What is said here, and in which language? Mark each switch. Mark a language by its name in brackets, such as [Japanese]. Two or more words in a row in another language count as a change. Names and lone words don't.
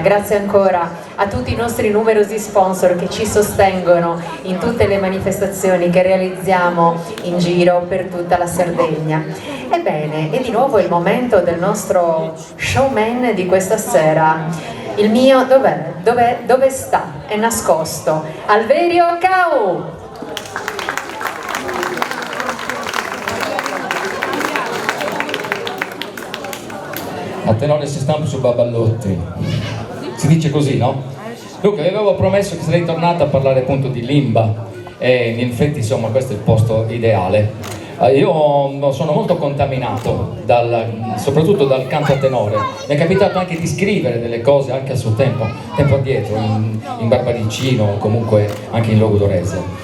[Italian] Grazie ancora a tutti i nostri numerosi sponsor che ci sostengono in tutte le manifestazioni che realizziamo in giro per tutta la Sardegna. Ebbene, è di nuovo il momento del nostro showman di questa sera. Il mio dov'è? Dove sta? È nascosto. Alverio Cau! [Sardinian] A tenore si stampa su Baballotti, [Italian] si dice così, no? Luca, vi avevo promesso che sarei tornato a parlare appunto di Limba e in effetti insomma questo è il posto ideale. Io sono molto contaminato soprattutto dal canto a tenore. Mi è capitato anche di scrivere delle cose anche a suo tempo addietro, in Barbaricino, comunque anche in Logudorese.